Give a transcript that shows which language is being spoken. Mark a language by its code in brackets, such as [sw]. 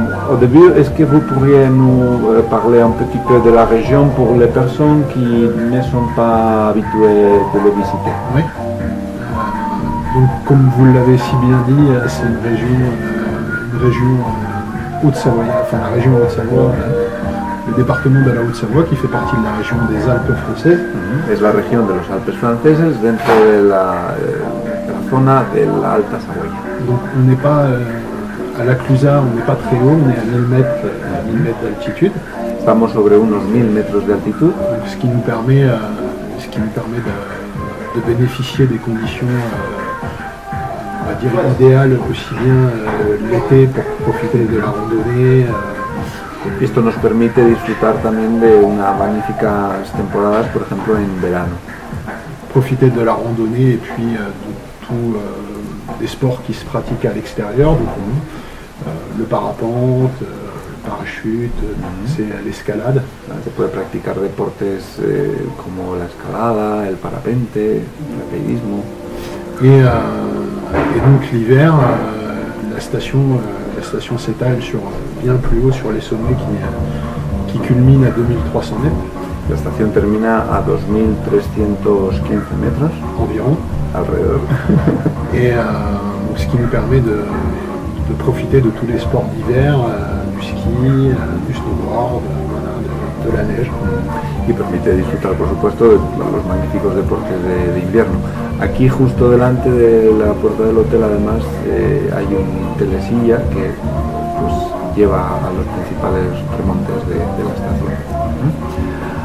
[fr] Au début, est-ce que vous pourriez nous parler un petit peu de la région pour les personnes qui ne sont pas habituées de le visiter? Oui. Donc, comme vous l'avez si bien dit, c'est une région Haute-Savoie, enfin la région Haute-Savoie, le département de la Haute-Savoie qui fait partie de la région des Alpes françaises. [es] Es la región de los Alpes franceses dentro de la zona de la Alta Saboya. [fr] Donc on n'est pas à la Clusaz, on n'est pas très haut, on est à 1000 mètres d'altitude. [es] Estamos sobre unos 1000 metros de altitud. [fr] Donc, ce qui nous permet de bénéficier des conditions on va dire idéales aussi bien l'été pour profiter de la randonnée. [es] Esto nos permite disfrutar también de unas magníficas temporadas, por ejemplo en verano. [fr] Profiter de la randonnée et puis de tous des sports qui se pratiquent à l'extérieur, donc le parapente, le parachute, c'est l'escalade. [es] Se puede practicar deportes como la escalada, el parapente, el paracaidismo. [fr] Et donc l'hiver, la station s'étale sur bien plus haut sur les sommets qui culminent à 2300 mètres. [es] La estación termina a 2315 metros [fr] environ. [es] Alrededor. [fr] Et ce qui nous permet de profiter de tous les sports d'hiver, du ski, du snowboard, de la neige. [es] Y permite disfrutar, por supuesto, de los magníficos deportes de invierno. Aquí, justo delante de la puerta del hotel, además, hay un telesilla que pues, lleva a los principales remontes de la estación.